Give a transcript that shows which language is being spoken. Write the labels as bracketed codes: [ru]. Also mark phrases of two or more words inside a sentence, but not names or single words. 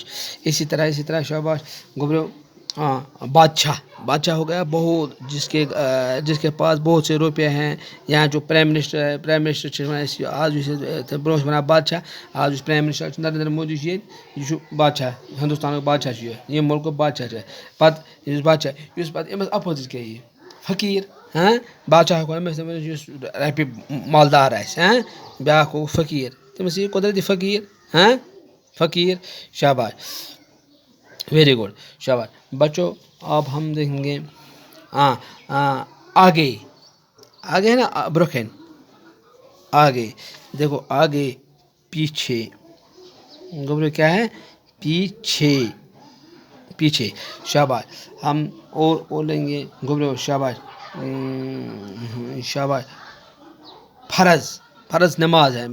[ur] اسی طرح شاباش گوبریو بادشاہ ہو گیا بہت، جس کے پاس بہت سے روپے ہیں، [ks] یا جو [en] prime minister [ks] آج برو ونان بادشاہ، آج پرائم منسٹر نریندر مودی یہ بادشاہ، ہندوستان بادشاہ یہ ملک بادشاہ پتہ بادشاہ، اس پتہ امس اپوزٹ کیا یہ فقیر، بادشاہ ہو أمس رۄپیہِ مالدار آسہِ، بیٛاکھ ہو فقیٖر، تٔمِس یی قۄدرتی فقیٖر، شاباش، [en] very good, [ur] شاباش بچوں۔ اب ہم دیکھیں گے آگے ہے نا، [ks] برونٛہہ کَنہِ، [ur] آگے، دیکھو آگے پیچھے گبرو کیا ہے پیچھے پیچھے شاباش ہم اور لیں گے گبرو شاباش شاباش فرض نماز ہے